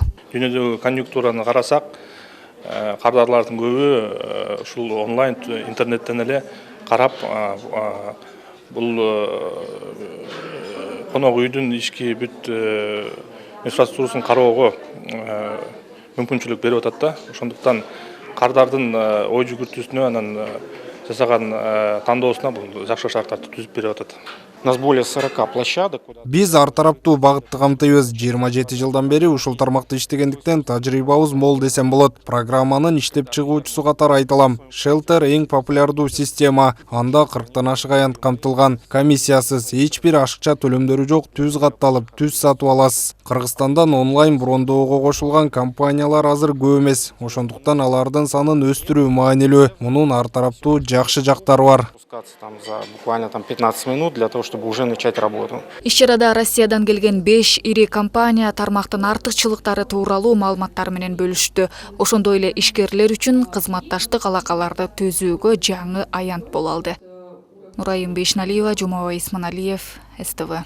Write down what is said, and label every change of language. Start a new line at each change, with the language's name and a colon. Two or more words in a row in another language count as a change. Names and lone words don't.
Kyrgyz: Дүйнөдөгү конъюнктураны карасак, кардарлардын көбү ушул онлайн интернеттен эле карап, бул конок үйдүн ички бүт инфраструктурасын кароого мүмкүнчүлүк берип атат да. Ошондуктан кардардын ой жүгүртүүсүнө, анан жасаган тандоосуна бул жакшы шарттарды түзүп берип атат.
Russian: У нас более 40 площадок.
Kyrgyz: Биз ар тараптуу багытты камтыйбыз. 27 жылдан бери ушул тармакта иштегендиктен тажрыйбабыз мол десем болот. Программанын иштеп чыгуучусу катары айтылам. Shelter эң популярдуу система. Анда 40тан ашык аянт камтылган. Комиссиясыз, эч бир ашыкча төлөмдөрү жок, түз катталып, түз сатып аласыз. Кыргызстандан онлайн брондоого кошулган компаниялар азыр көп эмес. Ошондуктан алардын санын өстүрүү маанилүү. Мунун ар тараптуу жакшы жактары бар.
Russian: За буквально 15 минут для того, чтобы уже начать работу.
Kyrgyz: Иш-чарада Россиядан келген 5 ири компания тармактын артыкчылыктары тууралуу маалыматтар менен бөлүштү. Ошондой эле ишкерлер үчүн кызматташтык алакаларды түзүүгө жаңы аянт боло алды. Нурайым Бейшналиева, Жумабай Исманалиев, СТВ.